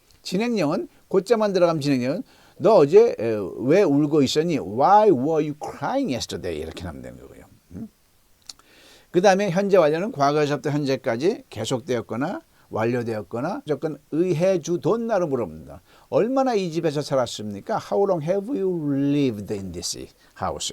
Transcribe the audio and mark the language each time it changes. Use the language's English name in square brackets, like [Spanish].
[Korean] 진행형은 곧자만 들어가면 진행형은 너 어제 왜 울고 있었니? [English] Why were you crying yesterday? [Korean] 이렇게 나오면 되는 거고요. 그 다음에 현재 완료는 과거에서부터 현재까지 계속되었거나 완료되었거나 무조건 의해주돈나로 물어봅니다. 얼마나 이 집에서 살았습니까? [English] How long have you lived in this house?